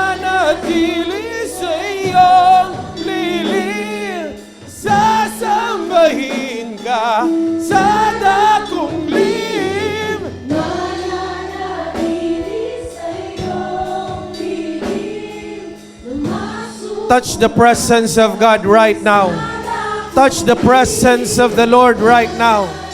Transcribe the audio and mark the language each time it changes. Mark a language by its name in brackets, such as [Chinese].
[Filipino] Mananatili sa iyong lilim. Sasambahin ka sa dakong lihim. mananatili sa iyong lihim. [English] Touch the presence of God right now. Touch the presence of the Lord right now.